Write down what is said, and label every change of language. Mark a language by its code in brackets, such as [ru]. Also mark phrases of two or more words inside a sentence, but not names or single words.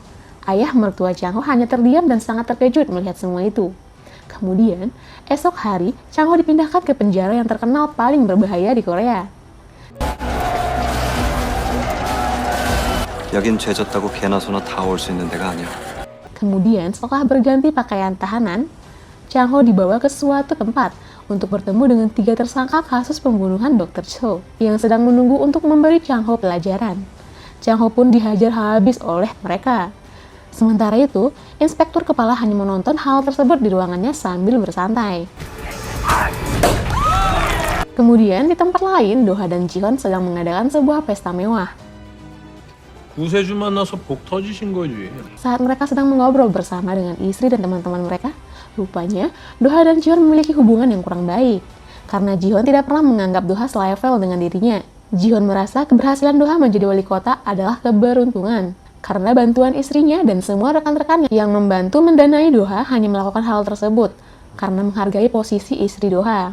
[id] Ayah mertua Chang Ho hanya terdiam dan sangat terkejut melihat semua itu. Kemudian, esok hari, Chang Ho dipindahkan ke penjara yang terkenal paling berbahaya di Korea. [ko] 여긴 죄졌다고 개나 소나 다 올 수 있는 데가 아니야. [id] Kemudian, setelah berganti pakaian tahanan, Chang Ho dibawa ke suatu tempat untuk bertemu dengan 3 tersangka kasus pembunuhan Dr. Cho yang sedang menunggu untuk memberi Chang Ho pelajaran. Chang Ho pun dihajar habis oleh mereka. Sementara itu, inspektur kepala hanya menonton hal tersebut di ruangannya sambil bersantai. Kemudian, di tempat lain, Doha dan Ji-hyun sedang mengadakan sebuah pesta mewah. [ko] 구세주 만나서 복 터지신 거지. [id] Saat mereka sedang mengobrol bersama dengan istri dan teman-teman mereka, rupanya Doha dan Ji-hyun memiliki hubungan yang kurang baik. Karena Ji-hyun tidak pernah menganggap Doha selevel dengan dirinya. Ji-hyun merasa keberhasilan Doha menjadi wali kota adalah keberuntungan. Karena bantuan istrinya dan semua rekan-rekannya yang membantu mendanai Doha hanya melakukan hal tersebut karena menghargai posisi istri Doha.